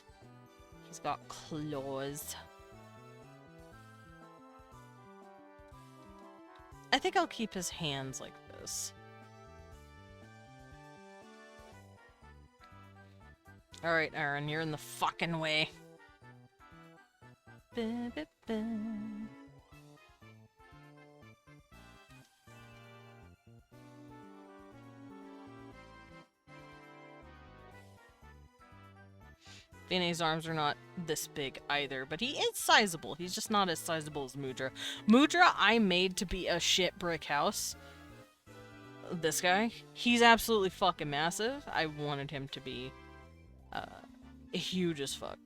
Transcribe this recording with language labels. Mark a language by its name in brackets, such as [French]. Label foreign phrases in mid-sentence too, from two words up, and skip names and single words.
[English] He's got claws. I think I'll keep his hands like this. Alright, Aaron, you're in the fucking way. Ba, ba, ba. Vinay's arms are not this big either, but he is sizable. He's just not as sizable as Mudra. Mudra, I made to be a shit brick house. This guy, he's absolutely fucking massive. I wanted him to be huge as fuck.